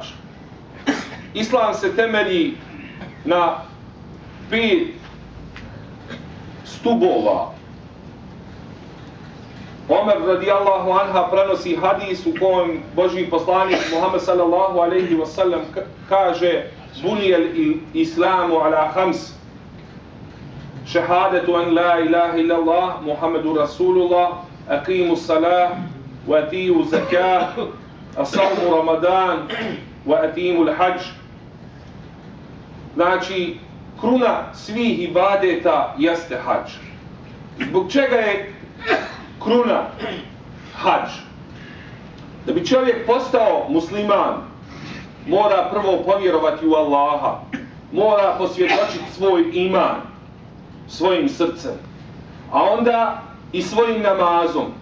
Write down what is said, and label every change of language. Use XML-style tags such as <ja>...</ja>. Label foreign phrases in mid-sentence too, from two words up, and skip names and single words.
<bs>Islam se temelji na 5 stubova.</bs> <ar>Omer رضي الله عنها</ar> <bs>prenosi hadis u kojem Božji poslanik</bs> <ar>Muhammed صلى الله عليه وسلم kaže: بني الإسلام على خمس شهادة أن لا إله إلا الله محمد رسول الله إقام الصلاة وإيتاء الزكاة الصوم رمضان وإتمام الحج.</ar> <bs>Znači, kruna svih ibadeta jeste hadž. Zbog čega je kruna hadž? Da bi čovjek postao musliman, mora prvo povjerovati u Allaha, mora posvjedočiti svoj iman svojim srcem, a onda i svojim namazom.</bs>